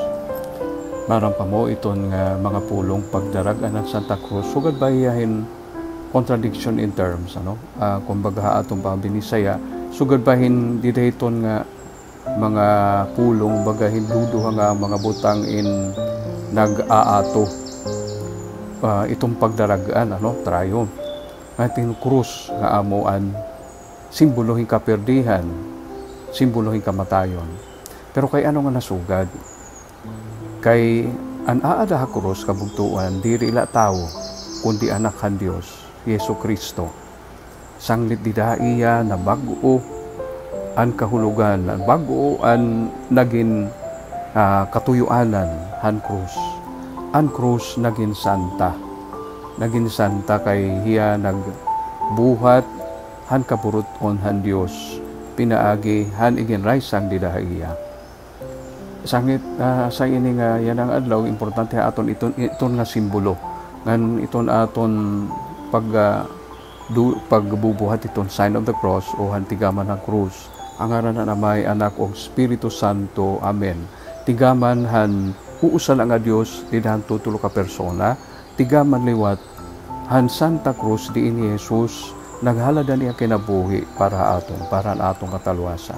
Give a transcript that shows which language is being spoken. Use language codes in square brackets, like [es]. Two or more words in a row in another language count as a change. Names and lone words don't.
[war] Marang pa mo iton nga mga pulong pagdaragan han Santa Cruz, sugad bahiyahin [en] contradiction in terms, [war] kumbaga atong pambinisaya, sugad bahin didayton nga mga pulong bagahin duduha nga mga butang in nag-aato itong pagdaragaan, trayo ating krus nga amuan, simbolohin kaperdihan, simbolohin kamatayon. Pero kay ano nga nasugad? Kay an aada ha krus kabugtuan, diri ila tao, kundi anak han Dios, Yesu Kristo. Sanglit didaiya na bago ang kahulugan, bago ang naging katuyuanan han krus. Ang krus naging santa. Naging santa kay hiya nagbuhat han kaburuton han Dios, pinaagi han iginraysang didaiya. Sanglit sa ini nga yan ang adlaw, importante aton iton nga simbolo. Ngan iton aton pagbubuhat iton [en] sign of the cross [war] o hantigaman ng krus, ang ngaran na Amay, Anak o Espiritu Santo. Amen. Tigaman han uusal ang Dios didahan tutulo ka persona, tigaman liwat han Santa Cruz di ini Jesus naghaladan niya kinabuhi para atong katalwasa.